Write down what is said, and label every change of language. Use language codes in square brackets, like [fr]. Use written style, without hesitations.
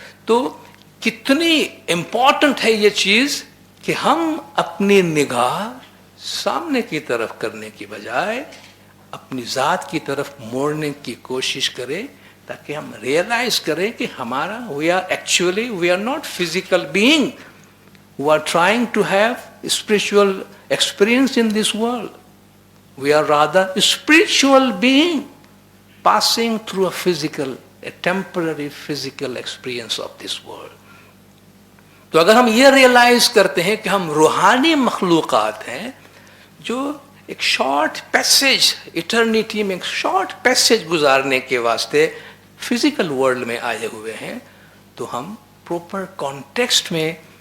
[hi] तो कितनी इंपॉर्टेंट है ये चीज कि हम अपनी निगाह सामने की तरफ करने की बजाय अपनी जात की तरफ मोड़ने की कोशिश करें, ताकि हम रियलाइज करें कि हमारा [en] We are not physical being who are trying to have spiritual experience in this world. We are rather a spiritual being passing through a temporary physical experience of this world. [hi] तो अगर हम ये realise करते हैं कि हम रूहानी मखलूक़ात हैं जो एक शॉर्ट पैसेज, इटर्निटी में एक शॉर्ट पैसेज गुजारने के वास्ते फिजिकल वर्ल्ड में आए हुए हैं, तो हम प्रॉपर कॉन्टेक्स्ट में